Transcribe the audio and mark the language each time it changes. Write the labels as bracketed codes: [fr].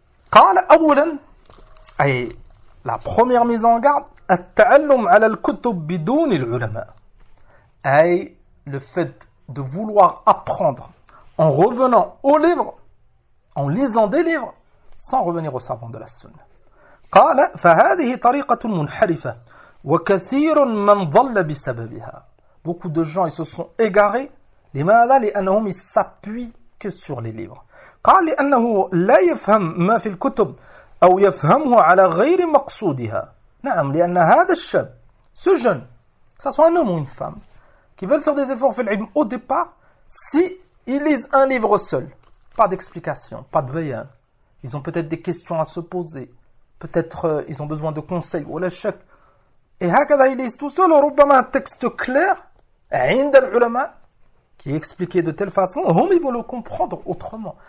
[ar] Qala awlan, [fr] la première mise en garde, [ar] التعلم على الكتب بدون العلماء. [fr] أي le fait de vouloir apprendre en revenant aux livres, en lisant des livres, sans revenir aux savants de la sunna. [ar] قال فهذه طريقة منحرفة وكثير من ضل بسببها. [fr] Beaucoup de gens ils se sont égarés. [ar] لماذا؟ لأنهم [fr] ils s'appuient que sur les livres. [ar] قال لأنه لا يفهم ما في الكتب أو يفهمه على غير مقصودها. نعم لأن هذا الشاب [fr] ce jeune, que ce soit un homme ou une femme qui veulent faire des efforts fil-ilm au départ, si ils lisent un livre seul, pas d'explication, pas de bayan, ils ont peut-être des questions à se poser, peut-être ils ont besoin de conseils ou la chèque, et هكذا ils lisent tout seul, روبما un texte clair عند العلماء qui est expliqué de telle façon, هم ils vont le comprendre autrement.